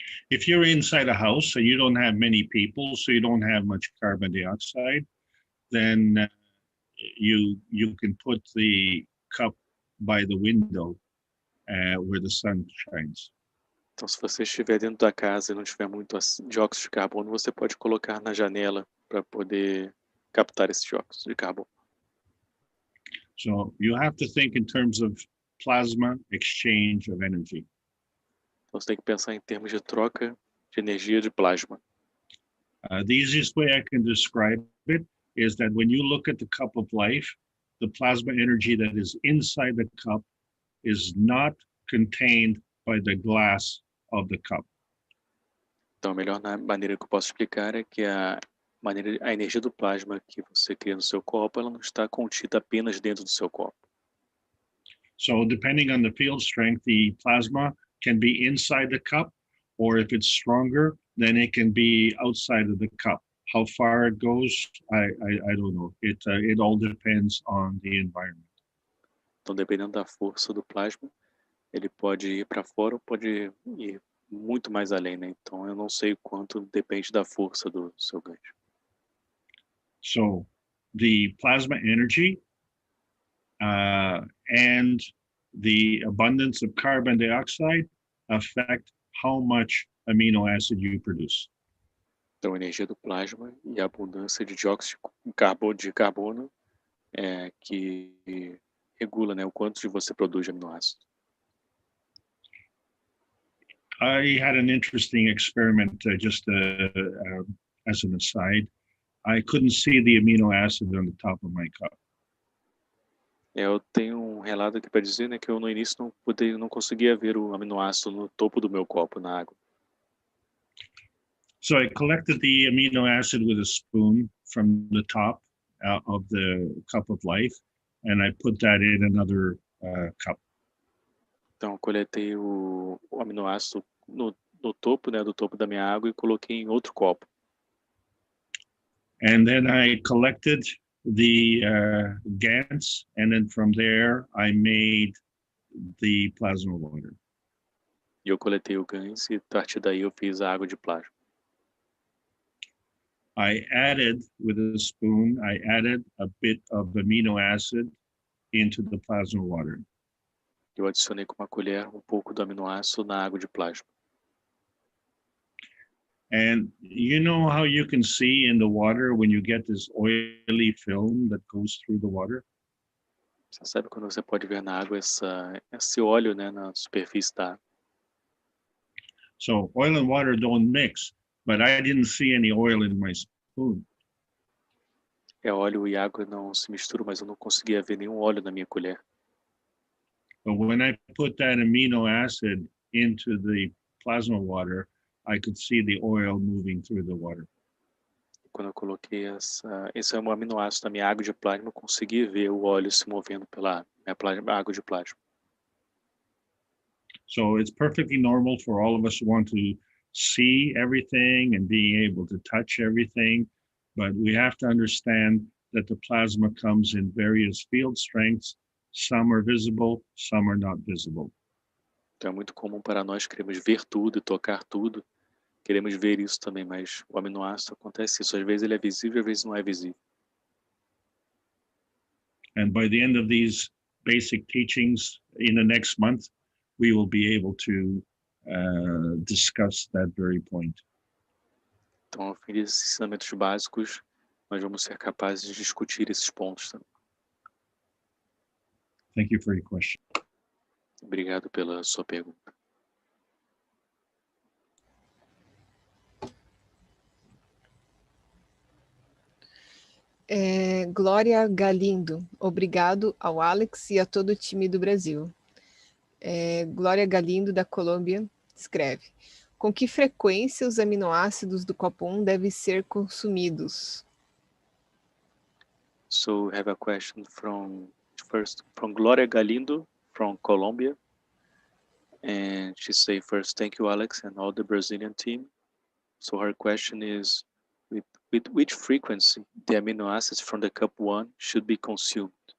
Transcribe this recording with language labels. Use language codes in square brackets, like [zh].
[en] If you're inside a house and you don't have many people, so you don't have much carbon dioxide, then you can put the cup by the window where the sun shines. [pt] Então, se você estiver dentro da casa e não tiver muito dióxido de carbono, você pode colocar na janela para poder captar esse dióxido de carbono. [en] So you have to think in terms of plasma exchange of energy. [pt] Então, você tem que pensar em termos de troca de energia de plasma. [en] The easiest way I can describe it is that when you look at the cup of life, the plasma energy that is inside the cup is not contained by the glass of the cup. [pt] Então, a melhor maneira que eu posso explicar é que a energia do plasma que você cria no seu copo, ela não está contida apenas dentro do seu copo. [en] So depending on the field strength, the plasma can be inside the cup, or if it's stronger, then it can be outside of the cup. How far it goes, I don't know. It all depends on the environment. [pt] Então, dependendo da força do plasma, ele pode ir para fora ou pode ir muito mais além, né? Então, eu não sei o quanto depende da força do seu gancho. [en] So the plasma energy and the abundance of carbon dioxide affect how much amino acid you produce. [pt] Então, a energia do plasma e a abundância de dióxido de carbono que regula, né, o quanto de você produz de aminoácido. [en] I had an interesting experiment, just as an aside. I couldn't see the amino acid on the top of my cup. [pt] Eu tenho um relato aqui para dizer, né, que eu no início não conseguia ver o aminoácido no topo do meu copo na água. [en] So I collected the amino acid with a spoon from the top of the cup of life, and I put that in another cup. [pt] Então, eu coletei o aminoácido no topo, né, do topo da minha água e coloquei em outro copo. [en] And then I collected the GANs, and then from there I made the plasma water. [pt] E eu coletei o GANs e a partir daí eu fiz a água de plasma. [en] I added, with a spoon, I added a bit of amino acid into the plasma water. [pt] Eu adicionei com uma colher um pouco do aminoácido na água de plasma. [en] And you know how you can see in the water when you get this oily film that goes through the water? [pt] Você sabe quando você pode ver na água esse óleo, né, na superfície da água. [en] So oil and water don't mix, but I didn't see any oil in my spoon. [pt] Óleo e água não se misturam, mas eu não conseguia ver nenhum óleo na minha colher. [en] But when I put that amino acid into the plasma water, I could see the oil moving through the water. [pt] Quando eu coloquei esse aminoácido na minha água de plasma, eu consegui ver o óleo se movendo pela minha água de plasma. [en] So it's perfectly normal for all of us to want to see everything and being able to touch everything, but we have to understand that the plasma comes in various field strengths. Some are visible, some are not visible. [pt] Então é muito comum para nós queremos ver tudo e tocar tudo. Queremos ver isso também, mas o aminoácido acontece isso. Às vezes ele é visível, às vezes não é visível. [en] And by the end of these basic teachings in the next month, we will be able to discuss that very point. [pt] Então, ao fim desses ensinamentos básicos, nós vamos ser capazes de discutir esses pontos também. [en] Thank you for your question. [pt] Obrigado pela sua pergunta. Glória Galindo, obrigado ao Alex e a todo o time do Brasil. Glória Galindo, da Colômbia, escreve: Com que frequência os aminoácidos do copo 1 devem ser consumidos? [en] So we have a question from Gloria Galindo from Colombia. And she say first, thank you, Alex, and all the Brazilian team. So her question is, with which frequency the amino acids from the cup 1 should be consumed?